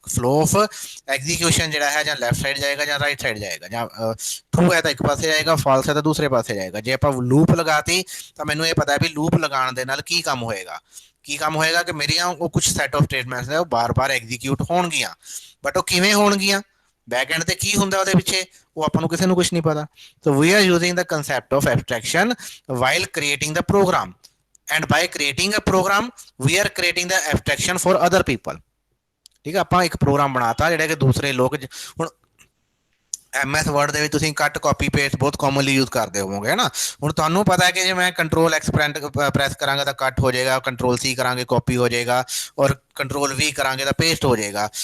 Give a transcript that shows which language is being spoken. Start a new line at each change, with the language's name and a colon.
Punjabi: Flow of execution ਜਿਹੜਾ ਹੈ ਜਾਂ ਲੈਫਟ ਸਾਈਡ ਜਾਏਗਾ ਜਾਂ ਰਾਈਟ ਸਾਈਡ ਜਾਏਗਾ, ਜਾਂ ਟਰੂ ਹੈ ਤਾਂ ਇੱਕ ਪਾਸੇ ਜਾਏਗਾ, ਫਾਲਸ ਹੈ ਤਾਂ ਦੂਸਰੇ ਪਾਸੇ ਜਾਏਗਾ। ਜੇ ਆਪਾਂ ਲੂਪ ਲਗਾਤੀ ਤਾਂ ਮੈਨੂੰ ਇਹ ਪਤਾ ਵੀ ਲੂਪ ਲਗਾਉਣ ਦੇ ਨਾਲ ਕੀ ਕੰਮ ਹੋਏਗਾ। ਕੀ ਕੰਮ ਹੋਏਗਾ ਕਿ ਮੇਰੀਆਂ ਉਹ ਕੁਝ ਸੈਟ ਆਫ ਸਟੇਟਮੈਂਟਸ ਹੈ ਉਹ ਬਾਰ-ਬਾਰ ਐਗਜ਼ੀਕਿਊਟ ਹੋਣਗੀਆਂ। ਬਟ ਉਹ ਕਿਵੇਂ ਹੋਣਗੀਆਂ, ਬੈਕ ਐਂਡ ਤੇ ਕੀ ਹੁੰਦਾ ਉਹਦੇ ਪਿੱਛੇ, ਉਹ ਆਪਾਂ ਨੂੰ ਕਿਸੇ ਨੂੰ ਕੁਝ ਨਹੀਂ ਪਤਾ।
English: So we are using the concept of abstraction while creating the program, and by creating a program we are creating the abstraction for other people।
Punjabi: ਠੀਕ ਹੈ, ਆਪਾਂ ਇੱਕ ਪ੍ਰੋਗਰਾਮ ਬਣਾਤਾ ਜਿਹੜਾ ਕਿ ਦੂਸਰੇ ਲੋਕ ਹੁਣ MS ਵਰਡ ਦੇ ਵਿੱਚ ਤੁਸੀਂ ਕੱਟ ਕਾਪੀ ਪੇਸਟ ਬਹੁਤ ਕਾਮਨਲੀ ਯੂਜ਼ ਕਰਦੇ ਹੋਵੋਗੇ ਹੈ ਨਾ। ਹੁਣ ਤੁਹਾਨੂੰ ਪਤਾ ਹੈ ਕਿ ਜੇ ਮੈਂ ਕੰਟਰੋਲ ਐਕਸ ਪ੍ਰੈਸ ਕਰਾਂਗਾ ਤਾਂ ਕੱਟ ਹੋ ਜਾਏਗਾ, ਕੰਟਰੋਲ C ਕਰਾਂਗੇ ਕਾਪੀ ਹੋ ਜਾਏਗਾ, ਔਰ ਕੰਟਰੋਲ V ਕਰਾਂਗੇ ਤਾਂ ਪੇਸਟ ਹੋ ਜਾਏਗਾ।